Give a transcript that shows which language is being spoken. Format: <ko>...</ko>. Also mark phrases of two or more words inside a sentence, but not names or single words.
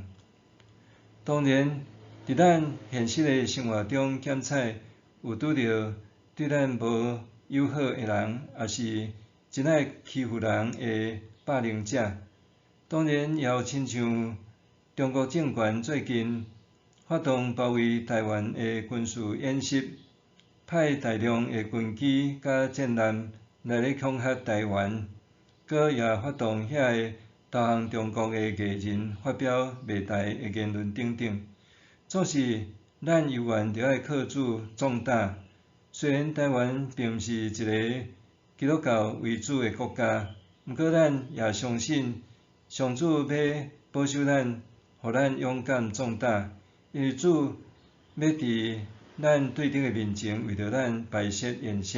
<nan>当然，伫咱现实的生活中，检采有拄到对咱无友好的人，也是真爱欺负人的霸凌者。当然，也有亲像中国政权最近发动包围台湾的军事演习，派大量的军机甲战舰来咧恐吓台湾，搁也发动遐个投降中国的艺人发表卖台的言论等等。总是咱犹原着爱靠主壮大。虽然台湾并毋是一个基督教为主的国家，毋过咱也相信上主要保守咱，互咱勇敢壮大，因为主要伫咱对敌的面前为着咱摆设筵席。</nan>